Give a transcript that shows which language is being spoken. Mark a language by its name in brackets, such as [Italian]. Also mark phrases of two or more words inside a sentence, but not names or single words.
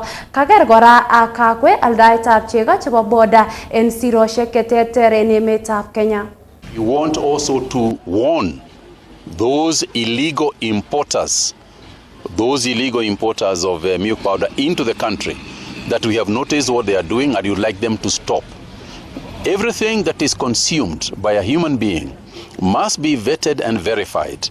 [Kalenjin] Kaker kora ak Kagwe aldaetab chego chebo boda en siroshek cheterter en emetab Kenya. [English] We want also to warn those illegal importers of milk powder into the country that we have noticed what they are doing and you'd like them to stop. Everything that is consumed by a human being must be vetted and verified.